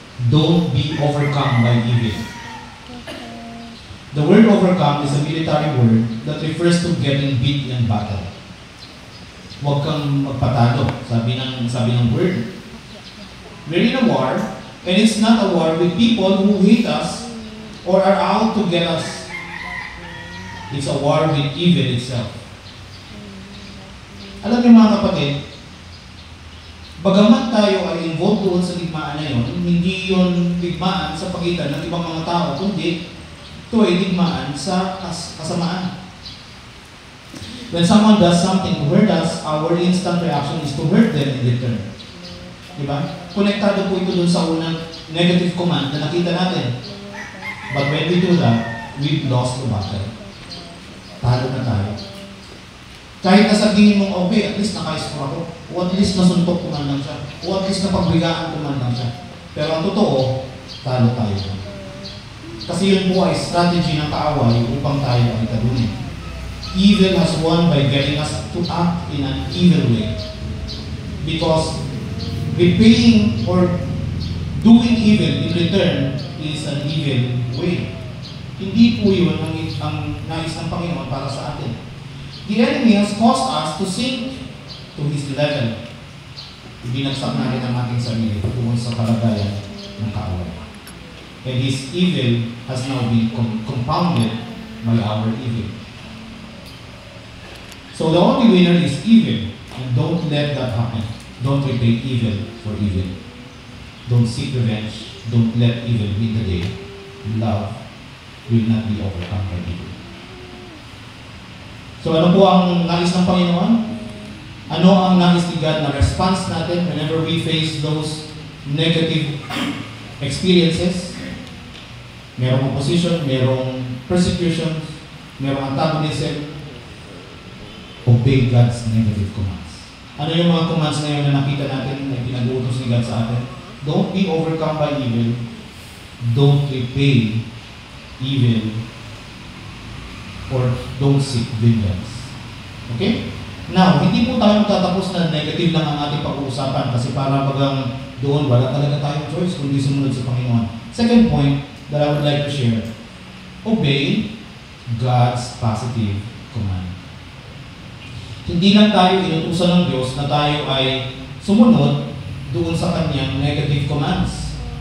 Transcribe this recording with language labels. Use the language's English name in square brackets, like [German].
[English] Don't be overcome by evil. The word overcome is a military word that refers to getting beat in battle. [Filipino] Huwag kang magpatalo, sabi ng word. [English] We're in a war, and it's not a war with people who hate us or are out to get us. It's a war with evil itself. [Filipino] Alam niyo mga kapatid, bagamat tayo ay involved doon sa digmaan na yun, hindi yun digmaan sa pagitan ng ibang mga tao, kundi ito ay digmaan sa kasamaan. [English] When someone does something to hurt us, our instant reaction is to hurt them in return. [Filipino] Diba? Konektado po ito dun sa unang negative command na nakita natin. [English] But when we do that, we've lost the battle. [Filipino] Talo na tayo. Kahit na sabihin mong, okay, at least naka-score ako. O at least nasuntok ko man lang siya. O at least napagbigaan ko man lang siya. Pero ang totoo, talo tayo. Kasi yun po ay strategy ng kaaway upang tayo ay talunin. [English] Evil has won by getting us to act in an evil way. Because repaying or doing evil in return is an evil way. [Filipino] Hindi po yun ang nais ng Panginoon para sa atin. [English] The enemy has caused us to sink to his level. [Filipino] Ibinagsak natin ang ating sarili tungkol sa kalagayan ng kaaway. [English] And his evil has now been compounded by our evil. So the only winner is evil, and don't let that happen. Don't repay evil for evil. Don't seek revenge. Don't let evil win the day. Love will not be overcome by evil. [Filipino] So ano po ang nais ng Panginoon? Ano ang nais ni God na response natin [English] whenever we face those negative experiences? [Filipino] Merong opposition, merong persecution, merong antagonism. [English] Obey God's negative commands. [Filipino] Ano yung mga commands na yun na nakita natin na pinag-uutos ni God sa atin? [English] Don't be overcome by evil. Don't repay evil. Or don't seek vengeance. Okay? [Filipino] Now, hindi po tayo magtatapos na negative lang ang ating pag-uusapan kasi para bagang doon wala talaga tayong choice kundi sumunod sa Panginoon. [English] Second point that I would like to share, obey God's positive command. [Filipino] Hindi lang tayo inutusan ng Diyos na tayo ay sumunod doon sa Kanyang negative commands.